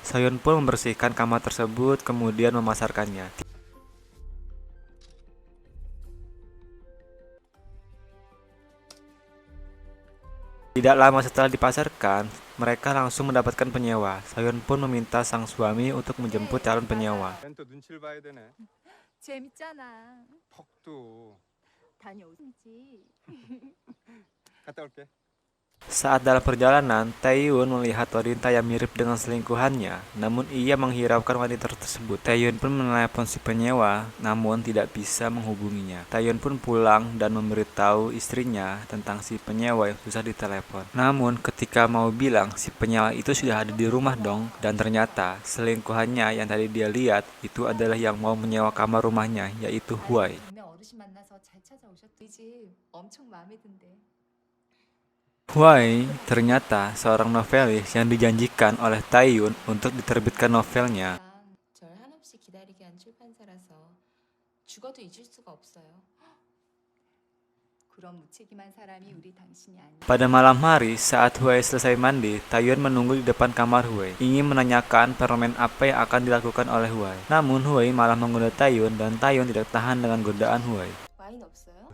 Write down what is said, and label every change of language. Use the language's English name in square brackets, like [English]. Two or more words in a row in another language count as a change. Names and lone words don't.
[Indonesian] Soyun pun membersihkan kamar tersebut kemudian memasarkannya. Tidak lama setelah dipasarkan, mereka langsung mendapatkan penyewa. Soyun pun meminta sang suami untuk menjemput calon penyewa. [Korean] 또 눈치를 봐야 되네. 재밌잖아. 퍽도. 다녀오지. 갔다 올게. [Indonesian] Saat dalam perjalanan, Taeyun melihat wanita yang mirip dengan selingkuhannya, namun ia menghiraukan wanita tersebut. Taeyun pun menelepon si penyewa, namun tidak bisa menghubunginya. Taeyun pun pulang dan memberitahu istrinya tentang si penyewa yang susah ditelepon. Namun ketika mau bilang, si penyewa itu sudah ada di rumah dong, dan ternyata selingkuhannya yang tadi dia lihat itu adalah yang mau menyewa kamar rumahnya, yaitu Huai. [Korean] 동네 어르신 만나서 잘 찾아오셨더니 집 엄청 마음에 든대. [Indonesian] Huai ternyata seorang novelis yang dijanjikan oleh Taeyun untuk diterbitkan novelnya. [Korean] 절 한없이 기다리게 한 출판사라서 죽어도 잊을 수가 없어요. 그런 무책임한 사람이 우리 당신이 아니야. [Indonesian] Pada malam hari, saat Huai selesai mandi, Taeyun menunggu di depan kamar Huai, ingin menanyakan permen apa yang akan dilakukan oleh Huai. Namun Huai malah menggoda Taeyun dan Taeyun tidak tahan dengan godaan Huai. [Korean] 와인 없어요?